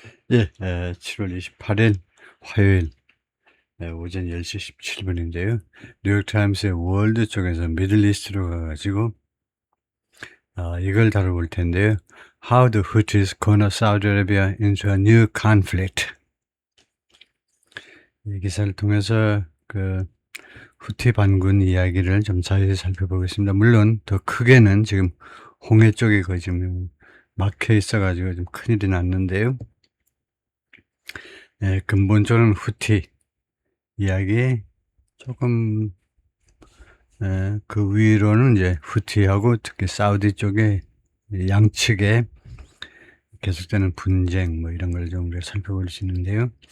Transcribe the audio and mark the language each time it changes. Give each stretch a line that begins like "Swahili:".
Korean: 예, 7월 28일 화요일 오전 10시 17분인데요. 뉴욕타임스의 월드 쪽에서 미들리스트로 가가지고 이걸 다뤄볼 텐데요.
English: How the Houthis corner Saudi Arabia into a new conflict.
Korean: 이 기사를 통해서 그 후티 반군 이야기를 좀 자세히 살펴보겠습니다. 물론 더 크게는 지금 홍해 쪽에 거의 지금 막혀 있어가지고 좀 큰일이 났는데요. 근본적으로는 후티 이야기 조금 그 위로는 이제 후티하고 특히 사우디 쪽에 양측에 계속되는 분쟁 뭐 이런 걸 좀 우리가 살펴볼 수 있는데요.